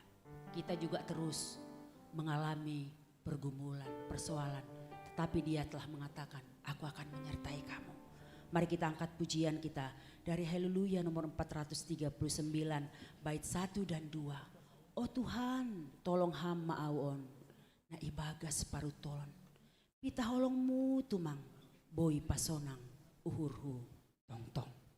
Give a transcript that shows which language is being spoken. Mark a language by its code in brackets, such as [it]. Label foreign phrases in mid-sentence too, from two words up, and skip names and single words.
[id] Kita juga terus mengalami pergumulan, persoalan. Tetapi Dia telah mengatakan, aku akan menyertai kamu. Mari kita angkat pujian kita dari Haleluya nomor 439 bait 1 dan 2. Oh Tuhan, tolong hamba [bts] awon, na ibagas parutolon. Pita holongmu tumang, boi pasonang, uhurhu, tong-tong.